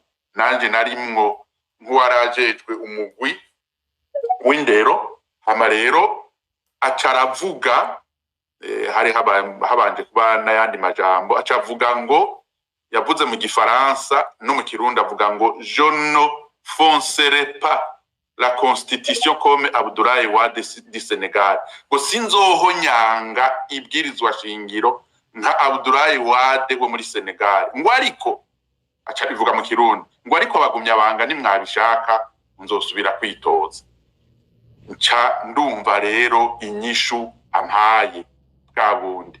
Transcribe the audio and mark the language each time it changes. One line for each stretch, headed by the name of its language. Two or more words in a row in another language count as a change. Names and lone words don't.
Rundi: Nanje narimwo nk'uwarajejwe umugwi w'indero. Hama rero acaravuga, hari habanje kuba n'ayandi majambo, acavuga ngo, yavuze mu Gifaransa no mu Kirundi avuga ngo
French: je ne foncerai pas la constitution comme Abdoulaye Wade du Senegal,
Rundi: ngo sinzohonyanga ibwirizwa shingiro nka Abdoulaye Wade wo muri Senegal. Ngo ariko aca bivuga mu Kirundi ngo ariko bagumya banga nimwabishaka nzosubira kwitoza. Nca ndumva rero inyishu ampaye bwa bundi.